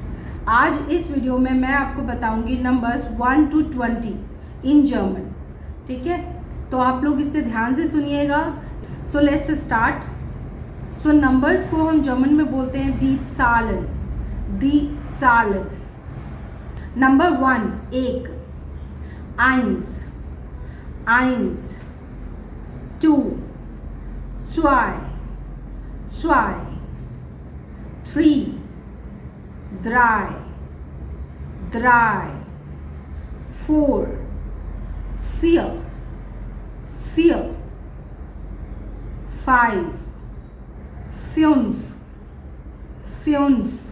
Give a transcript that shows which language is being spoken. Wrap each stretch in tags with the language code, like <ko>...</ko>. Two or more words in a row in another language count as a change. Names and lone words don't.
<hi>आज इस वीडियो में मैं आपको बताऊँगी</hi> <en>numbers 1 to 20 in German.</en> <hi>ठीक है, तो आप लोग इससे ध्यान से सुनिएगा।</hi> <en>So let's start.</en> <hi>सो नंबर्स को हम जर्मन में बोलते हैं</hi> <de>die Zahlen, die Zahlen.</de> <hi>नंबर 1 एक,</hi> <de>eins, eins, 2, zwei, zwei, 3, drei, drei, 4, vier, vier, 5, fünf, fünf,</de>